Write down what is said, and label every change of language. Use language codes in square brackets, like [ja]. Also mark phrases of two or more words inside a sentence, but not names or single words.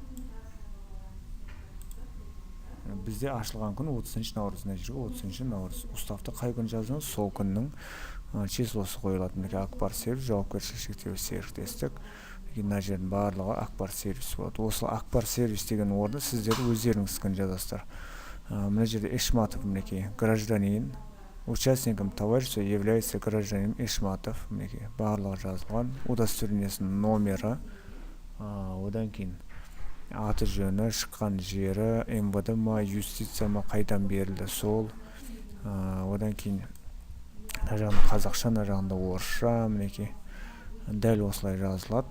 [kk] Бізде ашылған күн 30 наурыз, мына жерге 30 наурыз. Уставты қай күн жазыңыз, сол күннің числосы қойылады. Мінекей Акбар сервис, жауапкершілігі шектеулі серіктестік. Мына жердің барлығы Акбар сервис болады. Осы Акбар сервис деген орны сіздер өздеріңіз күн жазасыздар. Мына жерде Эшматов, мінекей гражданин, [ru] участником товарищества является гражданин Эшматов, [kk] мінекей барлығы жазылған. Удостоверениесінің номері, одан кейін аты жөні, шыққан жері, МВД ма, юстиция ма, қайдан берілді сол. Одан кейін қазақша, жағында орысша, мінекей дәл осылай жазылады.